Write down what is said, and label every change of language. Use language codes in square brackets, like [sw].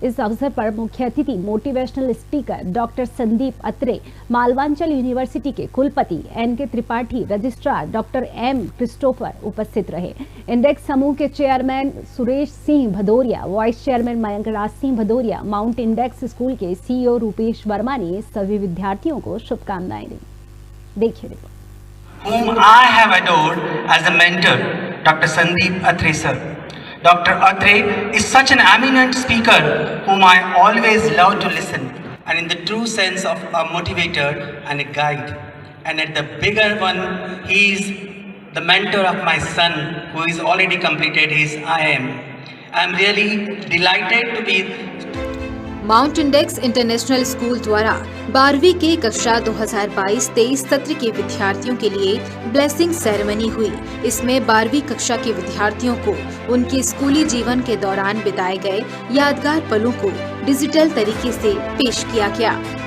[hi] इस अवसर पर मुख्य अतिथि मोटिवेशनल स्पीकर डॉक्टर संदीप अत्रे, मालवांचल यूनिवर्सिटी के कुलपति NK Tripathi, registrar doctor M Christopher उपस्थित रहे। इंडेक्स समूह के chairman Suresh Singh Bhadauria, vice chairman Mayank Raj Singh Bhadauria, mount index school के CEO रूपेश वर्मा ने सभी विद्यार्थियों को शुभकामनाएं दी। देखिए report. [en] Whom I have adored as a mentor, Dr. Sandeep Atre sir. Dr. Atre is such an eminent speaker whom I always love to listen, and in the true sense of a motivator and a guide. And at the bigger one, he is the mentor of my son who is already completed his IIM. I am really delighted to be [hi] mount index international school द्वारा 12वीं के कक्षा 2022-23 सत्र के विद्यार्थियों के लिए blessing ceremony हुई। इसमें 12वीं कक्षा के विद्यार्थियों को उनके स्कूली जीवन के दौरान बिताए गए यादगार पलों को डिजिटल तरीके से पेश किया गया।